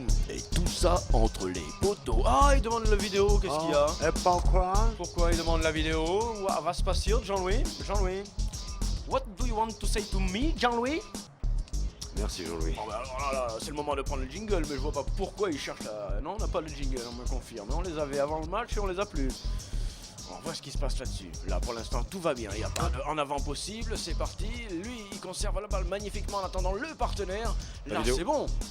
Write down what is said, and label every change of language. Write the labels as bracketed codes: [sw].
[fr] Et tout ça entre les poteaux. Ah, il demande la vidéo, qu'est-ce qu'il y a? Et pourquoi? Pourquoi il demande la vidéo? Va se passer, Jean-Louis? Jean-Louis? [en] What do you want to say to me, Jean-Louis? [fr] Merci Jean-Louis. Oh, bah, alors là, c'est le moment de prendre le jingle, mais je vois pas pourquoi il cherche la... Non, on n'a pas le jingle, on me confirme. On les avait avant le match et on les a plus. On voit ce qui se passe là-dessus. Là, pour l'instant, tout va bien. Il n'y a pas de en avant possible. C'est parti. Lui, il conserve la balle magnifiquement en attendant le partenaire. Là, c'est bon.